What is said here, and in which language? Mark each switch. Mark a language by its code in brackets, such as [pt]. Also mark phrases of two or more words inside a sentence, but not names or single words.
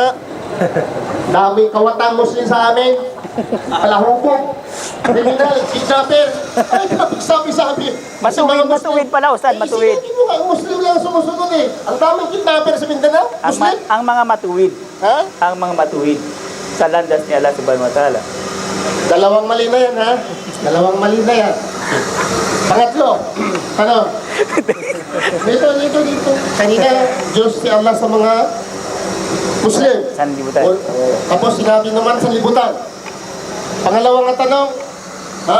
[tl] Daming kawatang Muslim sa amin. Kalahubog. Criminal, kidnapper. Ay, sabi-sabi. Matuwid pala, Ustad, matuwid. Sinabi mo nga, Muslim lang sumusunod eh. Ang daming kidnapper sa Mindanao, Muslim. Ang mga matuwid. Ha? Ang mga matuwid sa landas ni Allah [ar] سبحانه وتعالى. [tl] Dalawang mali na yan, ha? Dalawang mali na yan. Pangatlo, ano? Dito. Kanina, Diyos si Allah sa mga Muslim. Sanlibutan. Tapos sinabi naman sa libutan. Pangalawang tanong, ha?